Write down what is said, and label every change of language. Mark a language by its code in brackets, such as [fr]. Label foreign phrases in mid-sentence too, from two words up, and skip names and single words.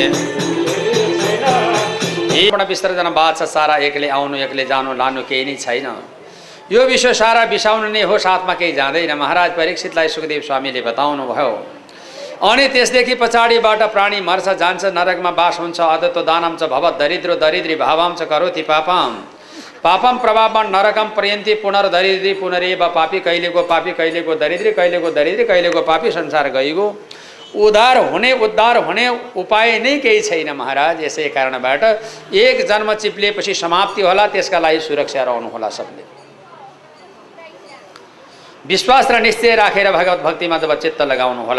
[ne] विसर्जन बात छ सारा, एक्लै आउनु एक्लै जानु लानु केही नै छैन। यो विश्व सारा बिसाउनु नै हो, साथमा केही जाँदैन। महाराज परीक्षितलाई सुखदेव स्वामीले बताउनु भयो। अनि त्यसदेखि पछाडिबाट प्राणी मर्छ, जान्छ, नरकमा बास हुन्छ। [sa] अदत्तो दानम च भवत् दरिद्रो दरिद्री भावम च करोति पापम, पापम प्रभावमा नरकम पर्यन्ति पुनर्दरिद्री पुनरेव पापी। [ne] कहिलेको पापी, कहिलेको दरिद्री, कहिलेको दरिद्री, कहिलेको पापी संसार गइगयो। उद्धार हुने उपाय नै केही छैन महाराज। यसै कारणबाट एक जन्म चिप्लिएपछि समाप्ति होला, त्यसका लागि सुरक्षा रहनु होला। सबले विश्वास र निश्चय राखेर भगवत भक्तिमा जब चित्त लगाउनु होला।